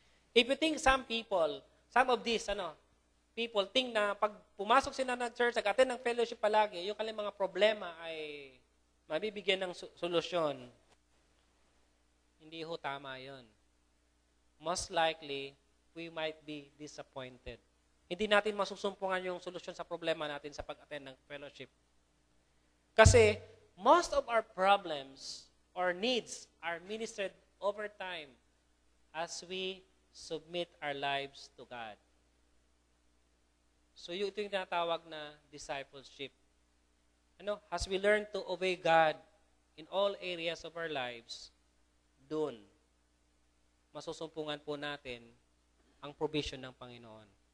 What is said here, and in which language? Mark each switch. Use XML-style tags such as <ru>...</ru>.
<en>If you think some of these people think</en> <tl>na pag pumasok sila ng church, nag-attend ng fellowship palagi, yung kanilang mga problema ay mabibigyan ng solusyon. Hindi ho tama yun.</tl> <en>Most likely, we might be disappointed.</en> <tl>Hindi natin masusumpungan yung solusyon sa problema natin sa pag-attend ng fellowship.</tl> <en>Kasi, most of our problems or needs are ministered over time as we submit our lives to God.</en> <tl>So, ito yung tinatawag na discipleship.</tl> <en>As we learn to obey God in all areas of our lives,</en> <tl>doon, masusumpungan po natin ang provision ng Panginoon.</tl>